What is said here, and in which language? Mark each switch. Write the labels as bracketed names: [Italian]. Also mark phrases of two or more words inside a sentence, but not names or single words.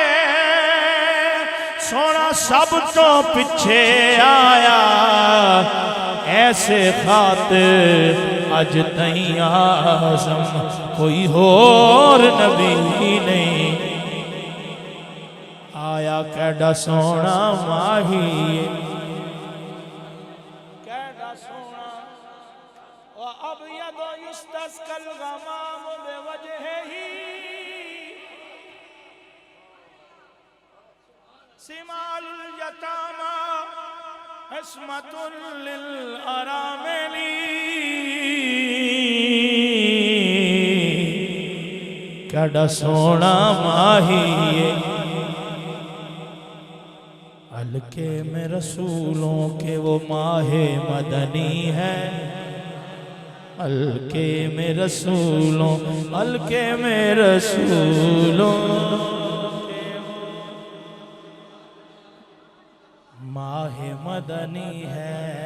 [Punjabi] سونا سب تو پچھے آیا ایسے خاطر اج تئیں آزم کوئی اور نبی نہیں آیا کیڑا سونا ماہی کیڑا سونا [Arabic] وَأَبْيَضُ يُسْتَسْقَى الْغَمَامُ بِوَجْهِهِ سِمَالُ الْيَتَامَى عِصْمَةٌ لِلْأَرَامِلِ [Punjabi] کیڑا سونا ماہی [Urdu] حلقے میں رسولوں کے وہ ماہ مدنی ہے حلقے میں رسولوں ماہ مدنی ہے